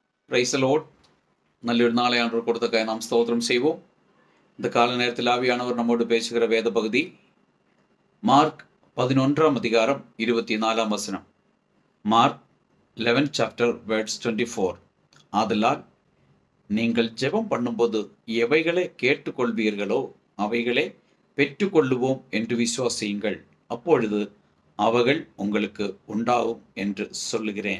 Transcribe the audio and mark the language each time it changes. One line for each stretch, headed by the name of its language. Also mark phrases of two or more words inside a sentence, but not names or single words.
English: Praise the Lord.
Tamil: நல்லொரு நாளை ஆண்டவர் கொடுத்ததற்காக நாம் ஸ்தோத்திரம் செய்வோம். இந்த கால நேரத்தில் ஆவியானவர் நம்மோடு பேசுகிற வேத பகுதி மார்க் 11ஆம் அதிகாரம் 24ஆம் வசனம்.
English: Mark 11 chapter words 24.
Tamil: ஆதலால் நீங்கள் ஜெபம் பண்ணும்போது எவைகளை கேட்டுக்கொள்வீர்களோ அவைகளை பெற்றுக்கொள்ளுவோம் என்று விசுவாசியுங்கள், அப்பொழுது அவைகள் உங்களுக்கு உண்டாகும் என்று சொல்லுகிறேன்.